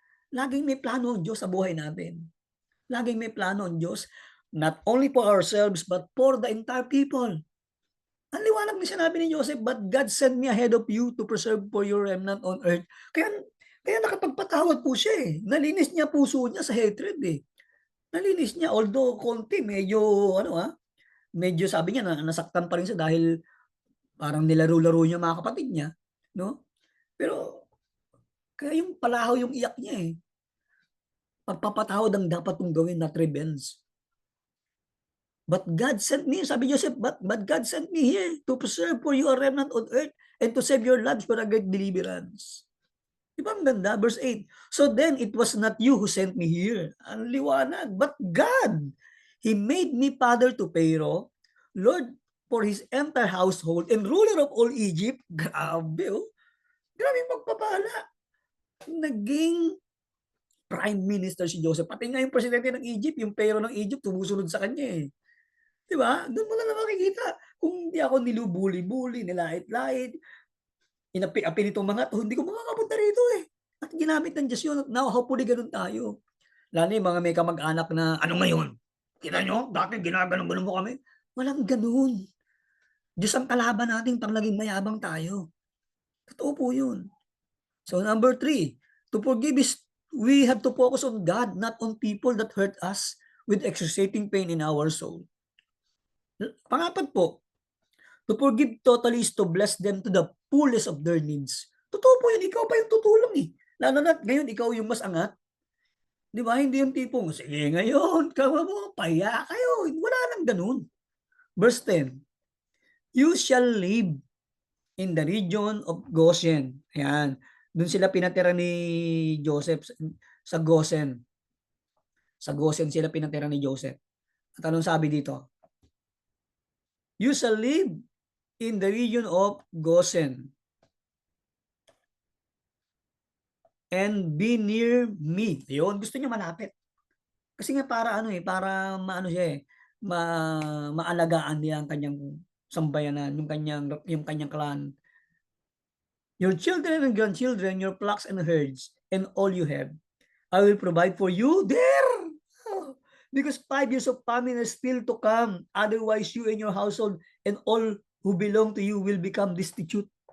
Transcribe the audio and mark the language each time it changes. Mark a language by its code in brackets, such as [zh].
[tl] Laging may plano ang Diyos sa buhay natin. Laging may plano ang Diyos, [en] not only for ourselves, but for the entire people. [tl] Ang liwanag ni sinabi ni Joseph, [en] but God sent me ahead of you to preserve for your remnant on earth. [tl] Kaya nakapagpatawad po siya eh. Nalinis niya puso niya sa hatred eh. Nalinis niya, although konti, medyo sabi niya na nasaktan pa rin siya dahil parang nilaro-laro niya mga kapatid niya, no? Pero kaya yung palahaw yung iyak niya eh. Pagpapatawad ang dapat mong gawin, [en] not revenge. But God sent me, [tl] sabi Joseph, [en] but God sent me here to preserve for you a remnant on earth and to save your lives for a great deliverance. [tl] Diba ang ganda? [en] Verse 8. So then it was not you who sent me here. [tl] Ang liwanag. [en] But God. He made me father to Pharaoh, Lord for his entire household, and ruler of all Egypt. [tl] Grabe oh. Grabe magpapala. Naging prime minister si Joseph. Pati nga yung presidente ng Egypt, yung Pharaoh ng Egypt, tumusunod sa kanya eh. Diba? Doon mo na makikita. Kung hindi ako nilubuli-buli, nilait-lait, inapi-api nitong mga to, hindi ko makakapunta rito eh. At ginamit ng Diyos yun. [en] Now, hopefully [tl] ganun tayo. Lalo yung mga may kamag-anak na, ano ngayon? Kita nyo? Dati ginaganon-ganon mo kami. Walang ganun. Diyos ang kalaban natin pang naging mayabang tayo. Totoo po yun. [en] So number 3, to forgive is we have to focus on God, not on people that hurt us with excruciating pain in our soul. [tl] Pangapat po, [en] to forgive totally is to bless them to the fullest of their needs. [tl] Totoo po yun, ikaw pa yung tutulong eh. Lalo na ngayon, ikaw yung mas angat. Di ba? Hindi yung tipong, sige ngayon, kawa mo, paya kayo. Wala nang ganun. [en] Verse 10, you shall live in the region of Goshen. [tl] Ayan. Doon sila pinatira ni Joseph sa Goshen. Sa Goshen sila pinatira ni Joseph. At anong sabi dito? [en] You shall live in the region of Goshen and be near me. [tl] Yun, gusto niya malapit. Kasi nga para para maano siya maalagaan niya ang kanyang sambayanan, yung kanyang clan. [en] Your children and grandchildren, your flocks and herds, and all you have, I will provide for you there. Because 5 years of famine is still to come. Otherwise, you and your household and all who belong to you will become destitute.